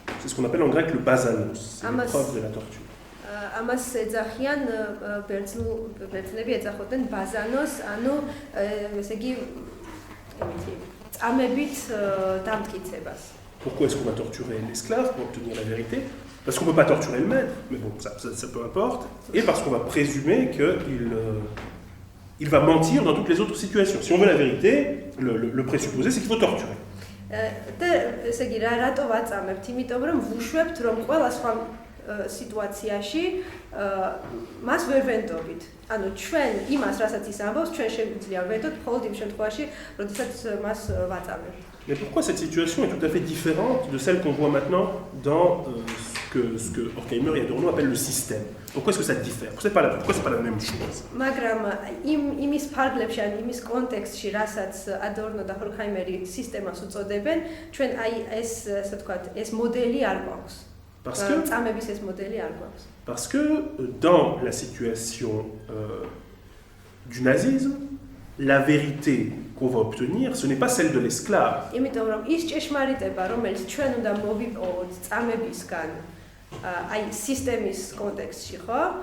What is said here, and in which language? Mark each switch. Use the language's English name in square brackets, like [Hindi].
[French] C'est ce qu'on appelle en grec le basanos, c'est l'épreuve de la torture. [Georgian] ამას ეძახიან ბერძნები ეძახოდნენ ბაზანოს, ანუ ესე იგი წამებით დამტკიცებას. [French] Pourquoi est-ce qu'on va torturer l'esclave pour obtenir la vérité? Parce qu'on ne peut pas torturer le maître, mais bon, ça peu importe, et parce qu'on va présumer qu'il va mentir dans toutes les autres situations. Si on veut la vérité, le présupposé, c'est qu'il faut torturer. [Georgian] და ესე იგი რატო ვაწამებთ? იმიტომ რომ ვუშვებთ რომ ყველა სხვა სიტუაციაში მას ვერ ვენდობთ. ანუ ჩვენ იმას, რასაც ის ამბობს, ჩვენ შეგვიძლია ვენდოთ მხოლოდ იმ შემთხვევაში, როდესაც მას ვაწამებთ. [French] Mais pourquoi cette situation est tout à fait différente de celle qu'on voit maintenant dans ce que Horkheimer et Adorno appellent le système? Pourquoi est-ce que ça diffère? Pourquoi c'est pas la même chose? [Georgian] მაგრამ იმის ფარგლებში, ან იმის კონტექსტში, რასაც ადორნო და ჰორქაიმერი სისტემას უწოდებენ, ჩვენ აი ეს, ასე ვთქვათ, ეს მოდელი არ გვაქვს. წამების ეს მოდელი არ გვაქვს. [French] Parce que dans la situation du nazisme, la vérité qu'on va obtenir, ce n'est pas celle de l'esclave. [Georgian] იმიტომ რომ ის ჭეშმარიტება, რომელიც ჩვენ უნდა მოვიპოვოთ წამებისგან, აი სისტემის კონტექსტში, ხო?